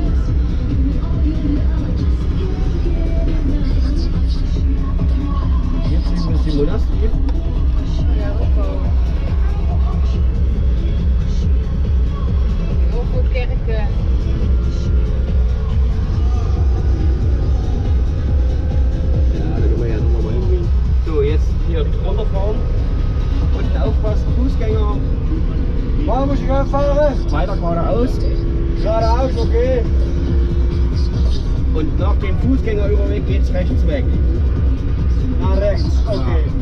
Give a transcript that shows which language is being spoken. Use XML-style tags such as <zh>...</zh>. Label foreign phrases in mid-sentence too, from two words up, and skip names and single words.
<de>Jetzt ist ein bisschen das hier.</de> <nl>Ja, ook heel veel kerken. Ja,</nl> <de>da können wir ja nochmal hingehen. So, jetzt hier runterfahren. Unten aufpassen, Fußgänger.</de> <nl>Waar moet je gaan varen?</nl> <de>Weiter geradeaus. Geradeaus, okay. Und nach dem Fußgängerüberweg geht's rechts weg.</de> <nl>Naar rechts, okay.</nl>